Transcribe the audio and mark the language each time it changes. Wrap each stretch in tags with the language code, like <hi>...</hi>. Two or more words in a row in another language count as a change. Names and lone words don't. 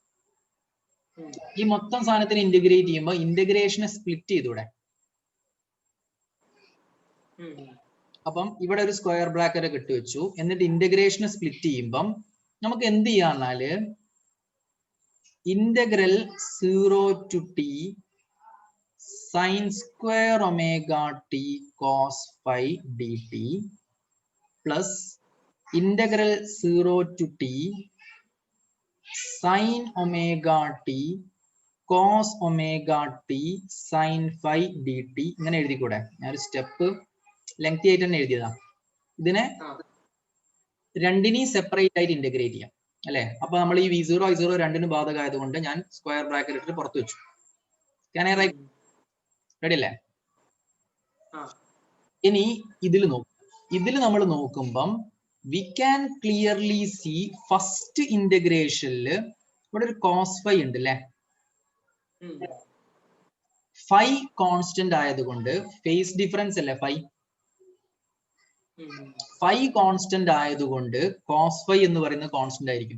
<ml>ഈ മൊത്തം സാധനത്തിന് ഇന്റഗ്രേറ്റ് ചെയ്യുമ്പോൾ ഇന്റഗ്രേഷനെ സ്പ്ലിറ്റ് ചെയ്തൂടെ? അപ്പം ഇവിടെ ഒരു സ്ക്വയർ ബ്രാക്കറ്റ് ഒക്കെ ഇട്ട് വെച്ചു. എന്നിട്ട് ഇന്റഗ്രേഷനെ സ്പ്ലിറ്റ് ചെയ്യുമ്പം നമുക്ക് എന്ത് ചെയ്യാന്നാല്</ml> <en>ഇന്റഗ്രൽ 0 to t sin square omega t cos phi dt plus integral 0 to t sin omega t cos omega t sin phi dt</en> <ml>ഇങ്ങനെ എഴുതിക്കൂടെ? ഞാനൊരു സ്റ്റെപ്പ് ലെങ്തി ആയിട്ട് തന്നെ എഴുതിയതാ. ഇതിനെ രണ്ടിനെയും സെപ്പറേറ്റ് ആയിട്ട് ഇന്റഗ്രേറ്റ് ചെയ്യാം അല്ലെ? അപ്പൊ നമ്മൾ ഈ V0 I0 രണ്ടിനും ബാധകമായതുകൊണ്ട് ഞാൻ സ്ക്വയർ ബ്രാക്കറ്റ് ഇട്ടിട്ട് പുറത്ത് വെച്ചു.</ml> <en>Can I write?</en> <ml>റെഡി അല്ലേ? ഇനി ഇതിൽ നമ്മൾ നോക്കുമ്പം</ml> <en>we can clearly see</en> <ml>ഫസ്റ്റ് ഇന്റഗ്രേഷനില് ഇവിടെ ഒരു</ml> <en>cos phi</en> <ml>ഉണ്ട് അല്ലെ? ഫൈ കോൺസ്റ്റന്റ് ആയതുകൊണ്ട്</ml> <en>phase difference</en> <ml>അല്ലേ ഫൈ കോൺസ്റ്റന്റ് ആയതുകൊണ്ട്</ml> <en>cos phi</en> <ml>എന്ന് പറയുന്ന കോൺസ്റ്റന്റ് ആയിരിക്കും.</ml>